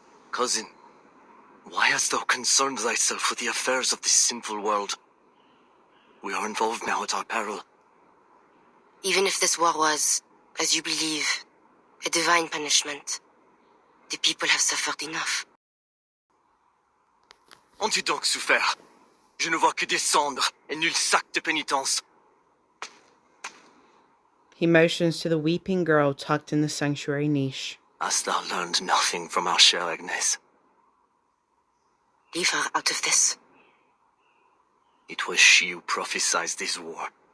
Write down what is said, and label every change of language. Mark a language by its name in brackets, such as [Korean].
[English] Cousin, why hast thou concerned thyself with the affairs of this sinful world? We are involved now at our peril. Even if this war was, as you believe, a divine punishment, the people have suffered enough. [French] Ont-tu donc souffert? Je ne vois que des cendres et nul sac de pénitence. [English] He motions to the weeping girl tucked in the sanctuary niche. Hast thou learned nothing from our chère Agnes? Leave her out of this. It was she who prophesied this war.